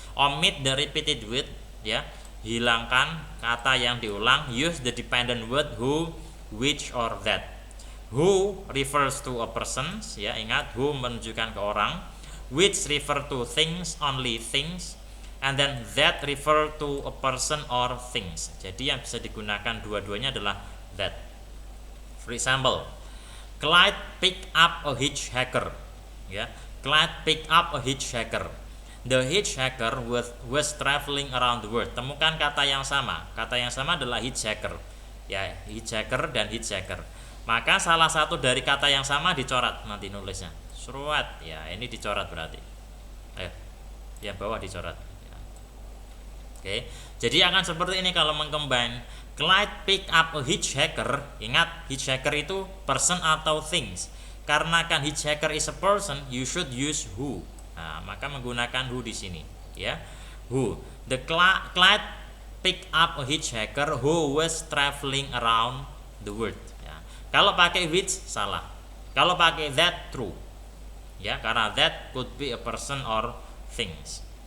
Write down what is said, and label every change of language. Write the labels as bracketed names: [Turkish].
[English] Omit the repeated word, ya. [Indonesian] Hilangkan kata yang diulang. [English] Use the dependent word who, which or that. Who refers to a person, [Indonesian] ya ingat, who menunjukkan ke orang, [English] which refer to things, only things, and then that refer to a person or things. [Indonesian] Jadi yang bisa digunakan dua-duanya adalah that. [English] For example, Clyde picked up a hitchhiker. Ya, Clyde picked up a hitchhiker. The hitchhiker was traveling around the world. [Indonesian] Temukan kata yang sama. Kata yang sama adalah hitchhiker. Ya, hitchhiker dan hitchhiker. Maka salah satu dari kata yang sama dicoret nanti nulisnya. Surat. Ya, ini dicoret berarti. Ayo, yang bawah dicoret. Ya. Oke. Jadi akan seperti ini kalau mengcombine. [English] Clyde pick up a hitchhiker. [Indonesian] Ingat, hitchhiker itu person atau things. [English] Karena kan hitchhiker is a person, you should use who. [Indonesian] Nah, maka menggunakan who di sini, ya. [English] Who. The Clyde pick up a hitchhiker who was traveling around the world. Ya. [Indonesian] Kalau pakai which salah. Kalau pakai that true. [English] Ya, karena that could be a person or things.